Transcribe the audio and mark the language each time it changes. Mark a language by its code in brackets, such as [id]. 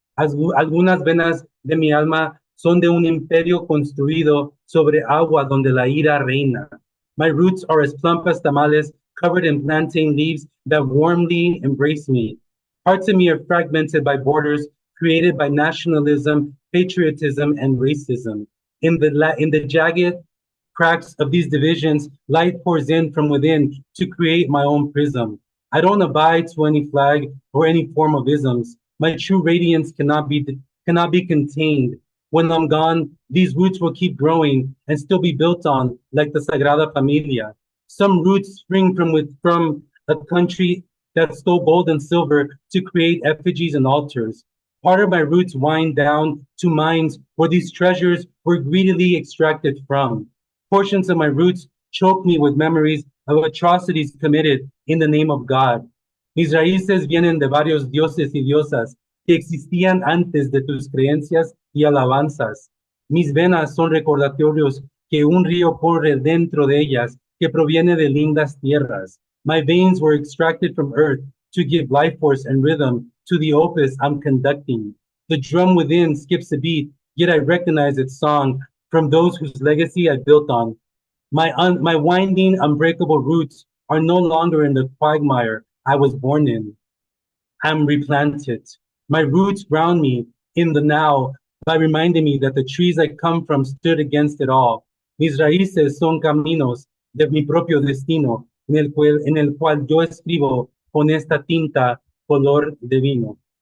[es] Algunas venas de mi alma son de un imperio construido sobre agua donde la ira reina. [en] My roots are as plump as tamales, covered in plantain leaves that warmly embrace me. Parts of me are fragmented by borders created by nationalism, patriotism, and racism. In the jagged cracks of these divisions, light pours in from within to create my own prism. I don't abide to any flag or any form of isms. My true radiance cannot be contained. When I'm gone, these roots will keep growing and still be built on, like the Sagrada Familia. Some roots spring from a country that stole gold and silver to create effigies and altars. Part of my roots wind down to mines where these treasures were greedily extracted from. Portions of my roots choke me with memories of atrocities committed in the name of God. [es] Mis raíces vienen de varios dioses y diosas que existían antes de tus creencias y alabanzas. Mis venas son recordatorios que un río corre dentro de ellas que proviene de lindas tierras. [en] My veins were extracted from earth to give life force and rhythm to the opus I'm conducting. The drum within skips a beat, yet I recognize its song from those whose legacy I built on. My winding, unbreakable roots are no longer in the quagmire I was born in. I'm replanted. My roots ground me in the now by reminding me that the trees I come from stood against it all. [es] Mis raíces son caminos de mi propio destino, en el cual yo escribo con esta tinta color de vino.